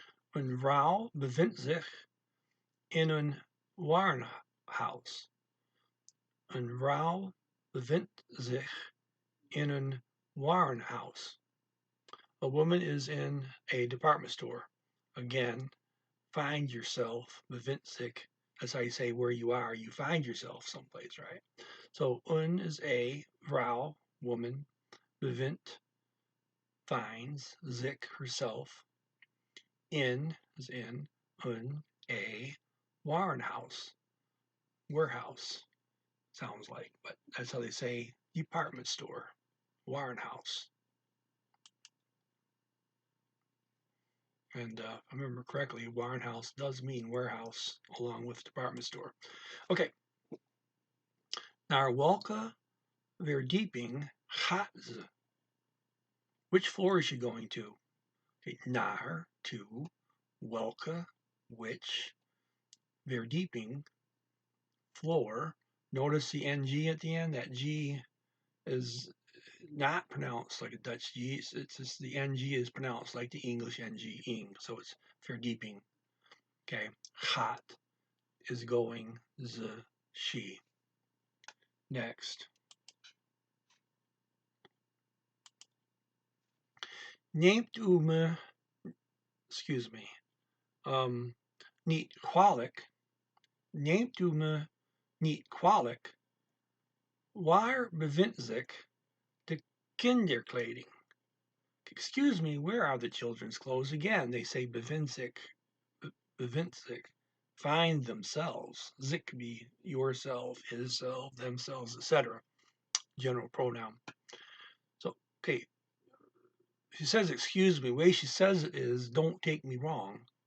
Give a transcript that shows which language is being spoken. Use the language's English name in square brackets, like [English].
[Dutch] Een vrouw bevindt zich in een Warenhaus. Een vrouw bevindt zich in een Warenhaus. [English] A woman is in a department store. Again, find yourself, bevindt zich. That's how you say where you are. You find yourself someplace, right? So, een is a, vrouw, woman, bevindt, finds, zich, herself, in is in, een, a, Warenhaus, warehouse, sounds like, but that's how they say department store, Warenhaus. And if I remember correctly, Warenhaus does mean warehouse along with department store. Okay. [Dutch] Naar welke verdieping gaat ze? [English] Which floor is she going to? Okay. Naar, to, welke, which, verdieping, floor. Notice the NG at the end. That G is not pronounced like a Dutch G. It's just the NG is pronounced like the English NG, ing. So it's verdieping. Okay. Gaat is going, ze, she. Next. [Dutch] Neemt u me, [English] excuse me, [Dutch] niet kwalijk. Neemt u me niet kwalijk. Waar bevindt zich de kinderkleding? [English] Excuse me, where are the children's clothes? Again, they say bevindt zich, find themselves. Zich could be yourself, his self, themselves, etc. General pronoun. So, okay, she says, excuse me. The way she says it is, don't take me wrong.